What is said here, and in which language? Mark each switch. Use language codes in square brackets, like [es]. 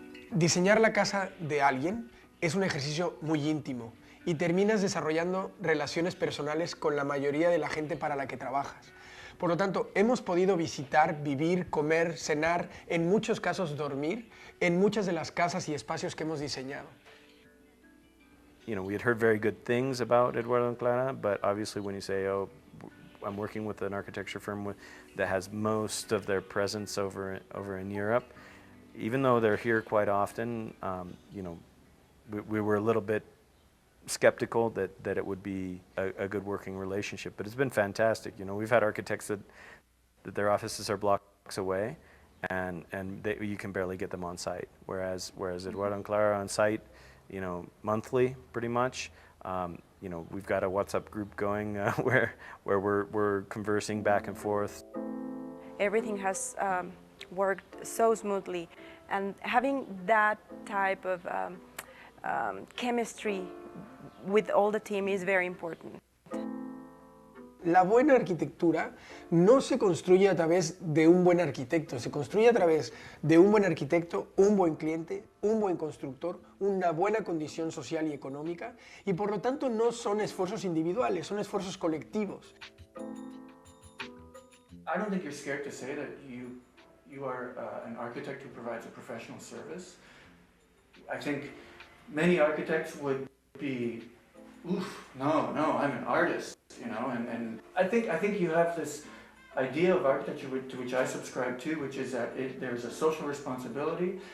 [es] Diseñar la casa de alguien es un ejercicio muy íntimo y terminas desarrollando relaciones personales con la mayoría de la gente para la que trabajas. Por lo tanto, hemos podido visitar, vivir, comer, cenar, en muchos casos dormir, en muchas de las casas y espacios que hemos diseñado. [en] You know, we had heard very good things about Eduardo and Clara, but obviously when you say, oh, I'm working with an architecture firm that has most of their presence over in Europe, even though they're here quite often, you know, we were a little bit skeptical that it would be a good working relationship, but it's been fantastic. You know, we've had architects that their offices are blocks away, and you can barely get them on site, whereas Eduardo and Clara are on site, you know, monthly, pretty much. You know, we've got a WhatsApp group going where we're conversing back and forth. Everything has worked so smoothly, and having that type of chemistry with all the team is very important. [es] La buena arquitectura no se construye a través de un buen arquitecto, se construye a través de un buen arquitecto, un buen cliente, un buen constructor, una buena condición social y económica, y por lo tanto no son esfuerzos individuales, son esfuerzos colectivos. [en] I don't think you're scared to say that you are an architect who provides a professional service. I think many architects would be, oof, no, I'm an artist, you know, and I think you have this idea of architecture to which I subscribe to, which is that there's a social responsibility.